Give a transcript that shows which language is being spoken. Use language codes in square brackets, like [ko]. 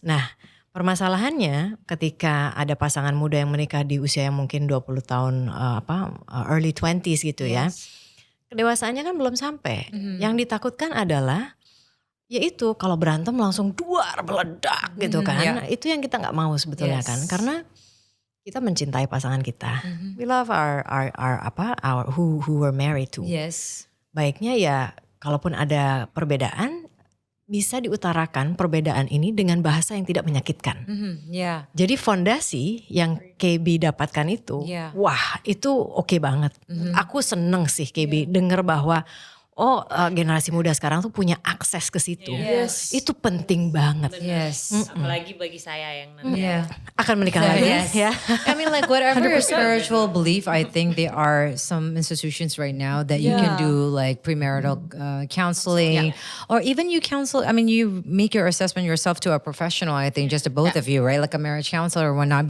[id] Nah, permasalahannya ketika ada pasangan muda yang menikah di usia yang mungkin 20 tahun [en] early 20s [id] gitu ya. Kedewasaannya kan belum sampai. Yang ditakutkan adalah yaitu kalau berantem langsung duar meledak gitu kan. Itu yang kita nggak mau sebetulnya kan. Karena kita mencintai pasangan kita. [en] We love our who we're married to. Yes. [id] Baiknya ya kalaupun ada perbedaan bisa diutarakan perbedaan ini dengan bahasa yang tidak menyakitkan. [en] Yeah. [id] Jadi fondasi yang KB dapatkan itu, [en] Yeah. [id] wah itu oke banget. Aku seneng sih KB denger bahwa generasi muda sekarang tuh punya akses ke situ. [en] Yes. [id] Itu penting banget. [en] Yes. [id] Apalagi bagi saya yang nanti [en] Yeah. [id] Akan menikah lagi [en] Yes. [id] ya. [en] I mean, like whatever your spiritual belief, I think there are some institutions right now that you can do like premarital counseling, or even you counsel. I mean, you make your assessment yourself to a professional. I think just the both of you, right? Like a marriage counselor or whatnot.